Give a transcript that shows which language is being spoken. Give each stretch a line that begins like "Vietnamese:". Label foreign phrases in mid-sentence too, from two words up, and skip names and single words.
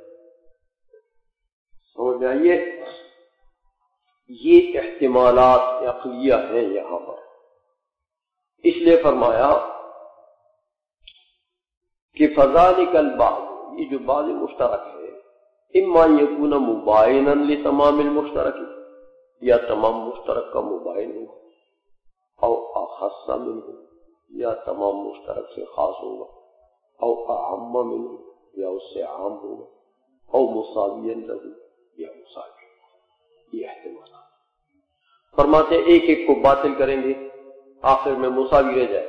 Urdu: سمجھ میں آئیے، یہ احتمالات عقلیہ ہیں یہاں پر، اس لیے فرمایا کہ
Arabic: فذالک البعض،
Urdu: یہ جو بعض مشترک ہے،
Arabic: اما یکون مباینا لتمام المشترک،
Urdu: یا تمام مشترک کا مباین ہو،
Arabic: او اخص منہ،
Urdu: یا تمام مشترک سے خاص ہوگا،
Arabic: او اعم منہ،
Urdu: یا اس سے عام ہوگا،
Arabic: او مساویا لہ،
Urdu: یا مساوی ہوگا۔ یہ احتمالات فرماتے ایک ایک کو باطل کریں گے، آخر میں مساوی رہ جائے۔